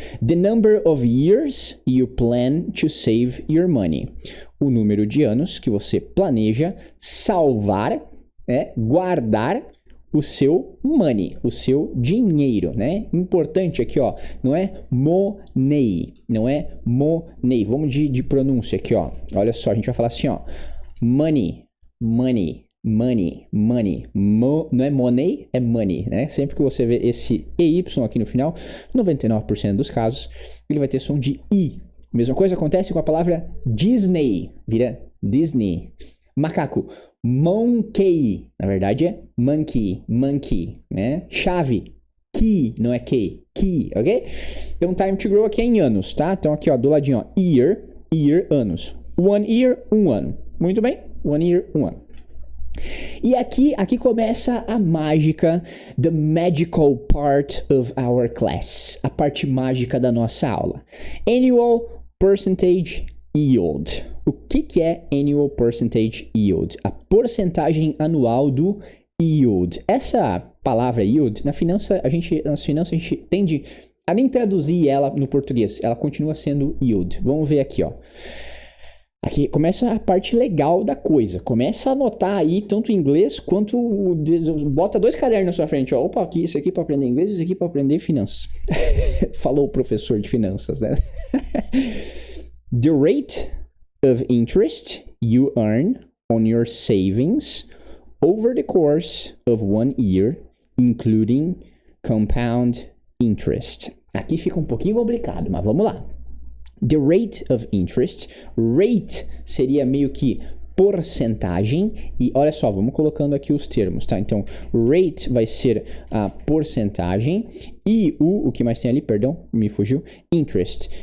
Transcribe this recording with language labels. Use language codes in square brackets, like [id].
[en] The number of years you plan to save your money. [pt] O número de anos que você planeja salvar, guardar o seu money, o seu dinheiro, né? Importante aqui, ó, não é money, não é money. Vamos de pronúncia aqui, ó. Olha só, a gente vai falar assim, ó. Money, money. Money, money, não é money, é money, né? Sempre que você vê esse EY aqui no final, 99% dos casos, ele vai ter som de I. Mesma coisa acontece com a palavra Disney, vira Disney. Macaco, monkey, na verdade é monkey, né? Chave, key, não é key, ok? Então, [en] time to grow [pt] aqui é em anos, tá? Então, aqui, ó, do ladinho, ó, year, anos. 1 year, 1 ano. Muito bem? 1 year, 1 ano. E aqui começa a mágica, [en] the magical part of our class, [pt] a parte mágica da nossa aula. [en] Annual percentage yield. [pt] O que é annual percentage yield? A porcentagem anual do yield. Essa palavra yield, nas finanças a gente tende a nem traduzir ela no português, ela continua sendo yield. Vamos ver aqui, ó. Aqui começa a parte legal da coisa. Começa a anotar aí, tanto em inglês quanto... Bota 2 cadernos na sua frente. Ó. Opa, aqui, isso aqui para aprender inglês, isso aqui para aprender finanças. Falou o professor de finanças, né? [en] The rate of interest you earn on your savings over the course of 1 year, including compound interest. [pt] Aqui fica um pouquinho complicado, mas vamos lá. [en] The rate of interest. [pt] Rate seria meio que porcentagem. E olha só, vamos colocando aqui os termos, tá? Então, rate vai ser a porcentagem. E o que mais tem ali, perdão, me fugiu. Interest.